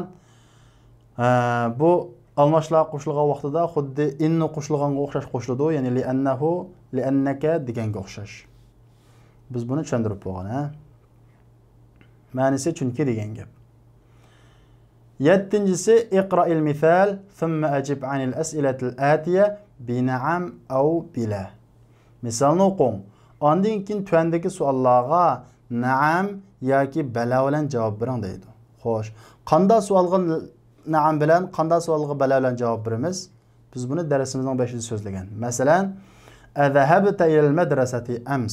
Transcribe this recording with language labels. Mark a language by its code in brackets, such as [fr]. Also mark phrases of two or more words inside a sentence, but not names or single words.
[uz] Bu almashlar qo'shilgan vaqtida xuddi inni qo'shilganga o'xshash qo'shiladi, ya'ni [ar] لأنه، لأنك [uz] deganga o'xshash. Biz buni tushuntirib bo'lgan, ha? Ma'nosi chunki degan gap. [ar] Yettincisi اقرأ المثال ثم أجب عن الأسئلة الآتية بنعم أو بلا. [uz] Misalni o'qing. Ondan keyin tuandagi savollarga na'am yoki bala bilan javob bering deydi. Xo'sh, qanday savolga na'am bilan, qanday savolga bala bilan javob beramiz? Biz buni darsimizning boshida so'zlagan. Masalan, [ar] أذهبت إلى المدرسة أمس.